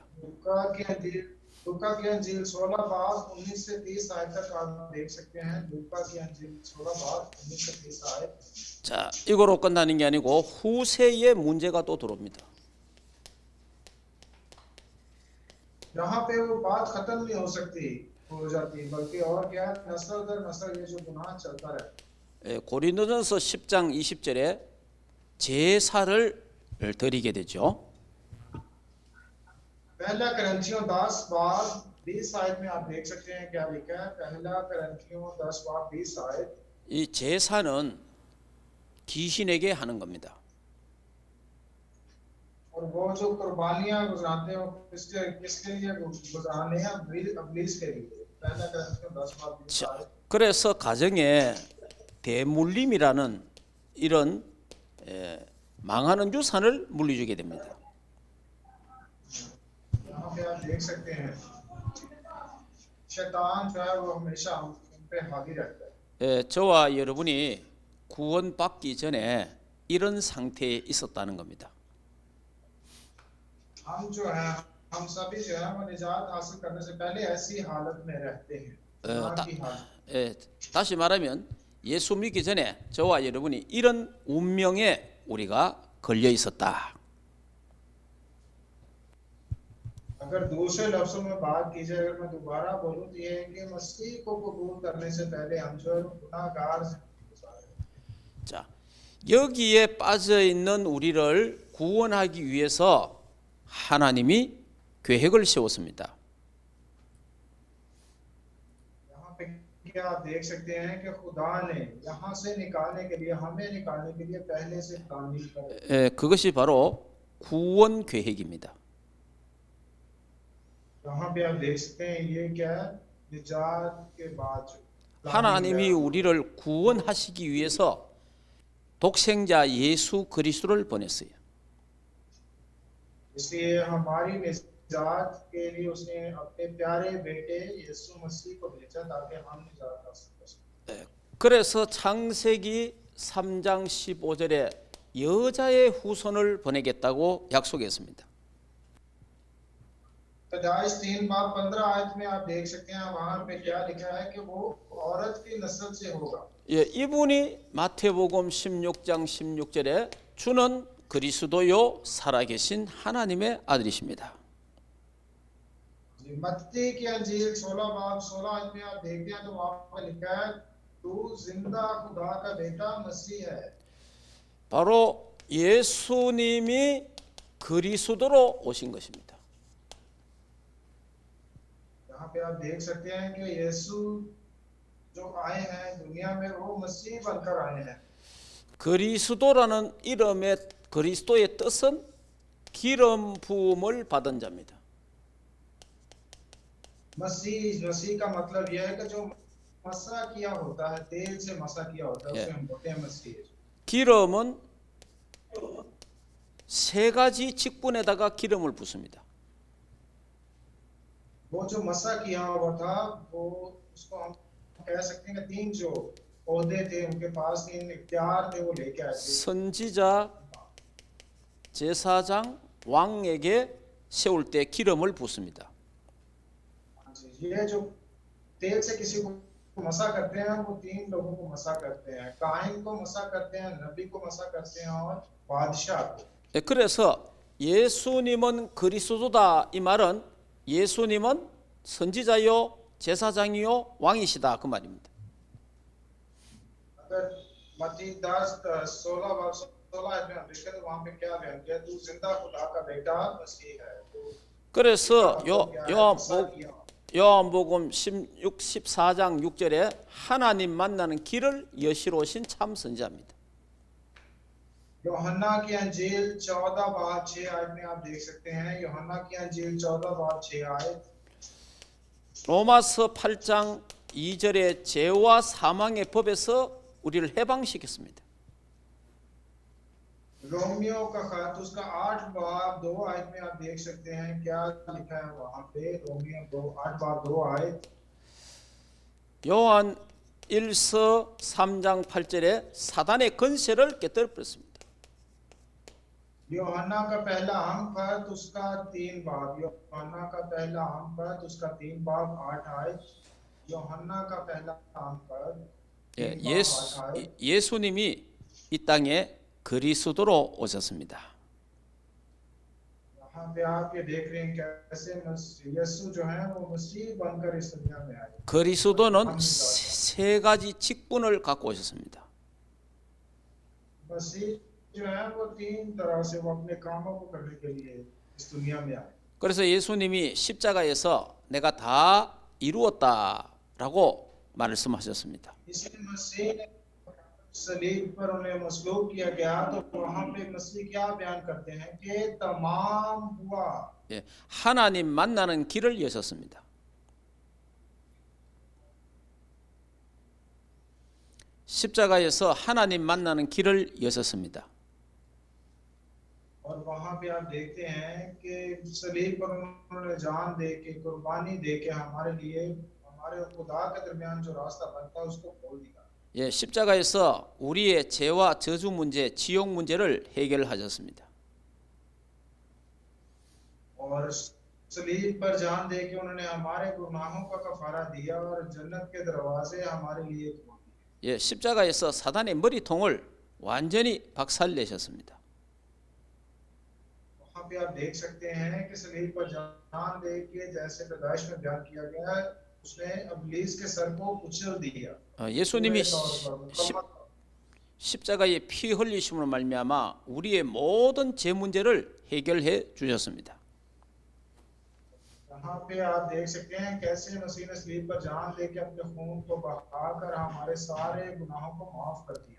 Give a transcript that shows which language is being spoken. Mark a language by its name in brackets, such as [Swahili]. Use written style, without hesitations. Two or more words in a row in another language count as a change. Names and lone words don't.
[Hindi] लूका की अंजील 16 बाब 19 से 30 आयत तक आप देख सकते हैं। लूका की अंजील 16 बाब 19 से 30 आयत। [Korean] 자, 이거로 끝나는 게 아니고 후세에 문제가 또 들어옵니다. [Hindi] यहाँ पे वो बात खत्म नहीं हो सकती हो जाती बल्कि और क्या नस्ल दर नस्ल ये जो गुनाह चलता रहता है। [Korean] 고린도전서 10장 20절에 제사를 드리게 되죠. [Hindi] पहला करंथियों 10 बाब 20 आयत में आप देख सकते हैं क्या लिखा है। पहला करंथियों 10 बाब 20 आयत। [Korean] 이 제사는 귀신에게 하는 겁니다. [Hindi] और वो जो कुर्बानियां गुजराते हैं वो किसके लिए गुजराने हैं? इब्लीस के लिए। पहला करंथियों 10 बाब 20 [Korean] 자, [Hindi] आयत। [Korean] 그래서 가정에 대물림이라는 이런 망하는 유산을 물려주게 됩니다. [Hindi] यहाँ पे आप देख सकते हैं शैतान जो है वो हमेशा हम पे हावी रहता है। [Korean] 저와 여러분이 구원받기 전에 이런 상태에 있었다는 겁니다. [Hindi] हम जो है हम सभी जो है वो निजात हासिल करने से पहले ऐसी हालत में रहते हैं। गुनाह की हालत। [Korean] 다시 말하면 예수 믿기 전에 저와 여러분이 이런 운명에 우리가 걸려 있었다. [Hindi] अगर दूसरे लफ्जों में बात की जाए, अगर मैं दोबारा बोलूं तो ये है कि मसीह को कबूल करने से पहले हम जो है गुनाहगार हैं। [Korean] 자, 여기에 빠져 있는 우리를 구원하기 위해서 하나님이 계획을 세웠습니다. [Hindi] यहाँ पे क्या आप देख सकते हैं कि खुदा ने यहाँ से निकालने के लिए, हमें निकालने के लिए पहले से प्लानिंग कर। [Korean] 그것이 바로 구원 계획입니다. [Hindi] यहाँ पे आप देख सकते हैं ये क्या है, निजात के बाद जो [Korean] 하나님이 우리를 구원하시기 위해서 독생자 예수 그리스도를 보냈어요. [Hindi] इसलिए हमारी निजात के लिए उसने अपने प्यारे बेटे यीशु मसीह को भेजा ताकि हम निजात हासिल कर सकें। [Korean] 그래서 창세기 3장 15절에 여자의 후손을 보내겠다고 약속했습니다. [Hindi] पैदाइश 3 बाब 15 आयत में आप देख सकते हैं वहां पे क्या लिखा है कि वो औरत की नस्ल से होगा। [Korean] 이분이 마태복음 16장 16절에 주는 그리스도요 살아계신 하나님의 아들이십니다. [Hindi] मत्ती की अंजील 16 बाब 16 आयत में आप देखते हैं तो वहां पर लिखा है तू जिंदा खुदा का बेटा मसीह है। [Korean] 바로 예수님이 그리스도로 오신 것입니다. [Hindi] यहाँ पे आप देख सकते हैं कि यीशु जो आए हैं दुनिया में वो मसीह बनकर आए हैं। [Korean] 그리스도라는 이름의 그리스도의 뜻은 기름 부음을 받은 자입니다. [Hindi] मसीह का मतलब यह है कि जो मसा किया होता है, तेल से मसा किया होता है उसे हम बोलते हैं मसीह। [Korean] 기름은 세 가지 직분에다가 기름을 붓습니다. [Hindi] वो जो मसा किया हुआ था वो उसको हम कह सकते हैं कि 3 जो ओहदे थे उनके पास 3 इख्तियार थे वो लेके आए थे। [Korean] 선지자, 제사장, 왕에게 세울 때 기름을 붓습니다. [Hindi] ये जो तेल से किसी को मसा करते हैं वो 3 लोगों को मसा करते हैं, काहिन को मसा करते हैं, नबी को मसा करते हैं और बादशाह को। [Korean] 그래서 예수님은 그리스도다 이 말은 예수님은 선지자요 제사장이요 왕이시다 그 말입니다. [Hindi] अगर मत्ती 10:16 में हम देखते हैं तो वहां पे क्या बयान किया, तू जिंदा खुदा का बेटा मसीह है। [Korean] 그래서 요한복음 16, 14장 6절에 하나님 만나는 길을 여시러 오신 참 선지자입니다. [Hindi] यूहन्ना की अंजील 14 बाब 6 आयत में आप देख सकते हैं, यूहन्ना की अंजील 14 बाब 6 आयत। [Korean] 로마서 8장 2절에 죄와 사망의 법에서 우리를 해방시켰습니다. [Hindi] रोमियो का खत उसका 8 बाब 2 आयत में आप देख सकते हैं क्या लिखा है वहां पे। रोमियो 8 बाब 2 आयत। [Korean] 요한 1서 3장 8절에 사단의 권세를 깨뜨려 버렸습니다. [Hindi] यूहन्ना का पहला हम खत उसका 3 बाब, यूहन्ना का पहला हम खत उसका 3 बाब 8 आयत। यूहन्ना का पहला हम खत [Korean] 예수님이 이 땅에 그리스도로 오셨습니다. [Hindi] यहाँ पे आप ये देख रहे हैं कैसे यीशु जो है वो मसीह बनकर इस दुनिया में आए। [Korean] 그리스도는 세 가지 직분을 갖고 오셨습니다. [Hindi] मसीह जो है वो तीन तरह से वो अपने कामों को करने के लिए इस दुनिया में आए। [Korean] 그래서 예수님이 십자가에서 내가 다 이루었다라고 말씀하셨습니다. [Hindi] इसलिए मसीह ने सलीब पर उन्हें मसलूब किया गया तो वहां पे मसीह क्या बयान करते हैं कि तमाम हुआ। [Korean] 예, 하나님 만나는 길을 여셨습니다. 십자가에서 하나님 만나는 길을 여셨습니다. [Hindi] और वहां पे आप देखते हैं कि सलीब पर उन्होंने जान दे के कुर्बानी दे के हमारे लिए हमारे और खुदा के दरमियान जो रास्ता बनता है उसको खोल दिया। [Korean] 예, 십자가에서 우리의 죄와 저주 문제, 지옥 문제를 해결하셨습니다. [Hindi] और सलीब पर जान दे के उन्होंने हमारे गुनाहों का कफारा दिया और जन्नत के दरवाजे हमारे लिए खोल दिए। [Korean] 예, 십자가에서 사단의 머리통을 완전히 박살내셨습니다. [Hindi] वहां पे आप देख सकते हैं कि सलीब पर जान दे के जैसे पैदाइश में बयान किया गया है उसने इब्लीस के सर को कुचल दिया। [Korean] 예수님이 [Hindi] पूरे तौर पर मुकम्मल [Korean] 십자가의 피 흘리심으로 말미암아 우리의 모든 죄 문제를 해결해 주셨습니다. [Hindi] यहाँ पे आप देख सकते हैं कैसे मसीह ने सलीब पर जान लेके अपने खून को बहाकर हमारे सारे गुनाहों को माफ कर दिया।